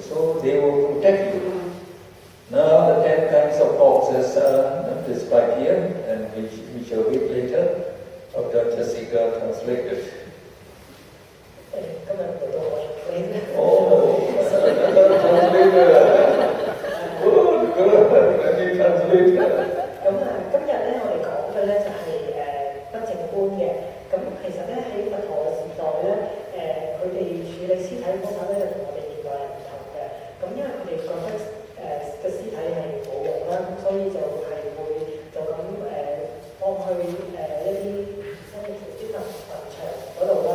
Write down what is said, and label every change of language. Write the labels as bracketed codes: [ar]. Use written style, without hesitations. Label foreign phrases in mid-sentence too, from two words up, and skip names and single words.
[en] So they will protect you. Now the 10 kinds of corpses are described here, and we shall read later. Dr. Jessica translated. Oh, translator. Good, let me translate. [vi] Đúng rồi, chấp nhận lễ hội [yue] 其實咧喺佛陀嘅時代咧，佢哋處理屍體方法咧就同我哋現代人唔同嘅。咁因為佢哋覺得個屍體係冇用啦，咁所以就係會就咁放去一啲新嘅啲墳場嗰度啦。